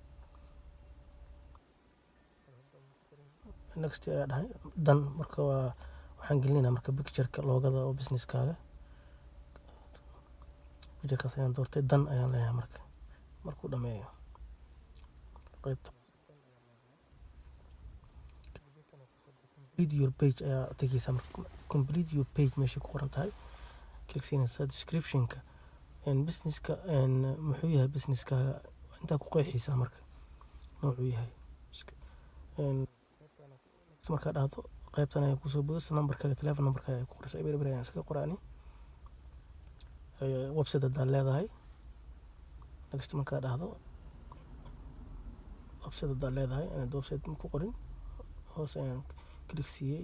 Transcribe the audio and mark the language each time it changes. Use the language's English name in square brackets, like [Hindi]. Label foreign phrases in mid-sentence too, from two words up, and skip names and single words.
[Somali] next ayaa dhahay dan marka waxaan gelinaynaa marka pictureka loogada oo businesskaaga. picturekaas ayaan doortay dan ayaan leeyahay markuu dhameeyo qaybta [English] complete your page [Somali] ayaa tegeysaa. [English] complete your page [Somali] meesha ku qoran tahay click siinaysaa. descriptionka businesska muxuu yahay businesskaaga intaa ku qeexaysaa marka wuxuu yahay. markaa dhahdo qaybtan ayaa kusoo boodaysa numberkaaga telephone numberkaaga ayaa ku qoraysaa. eber ayaan iskaga qoraani. website haddaad leedahay next markaa dhahdo website haddaad leedahay inaad website ku qorin hoos ayaan click siiyey.